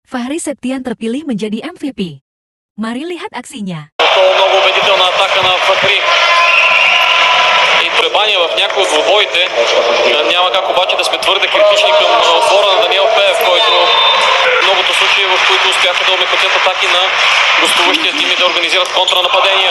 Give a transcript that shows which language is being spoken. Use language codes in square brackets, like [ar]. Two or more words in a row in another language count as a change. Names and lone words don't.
[id] Fahri Septian terpilih menjadi MVP. Mari lihat aksinya. [bg] Много убедителна атака на Фахри. И колебания в някои от двубоите. Няма как обаче да сме твърде критични към отбора на Даниел Пеев, който многото случаи, в които успяха да омекотят атаки на гостуващия тим и да организират контранападения.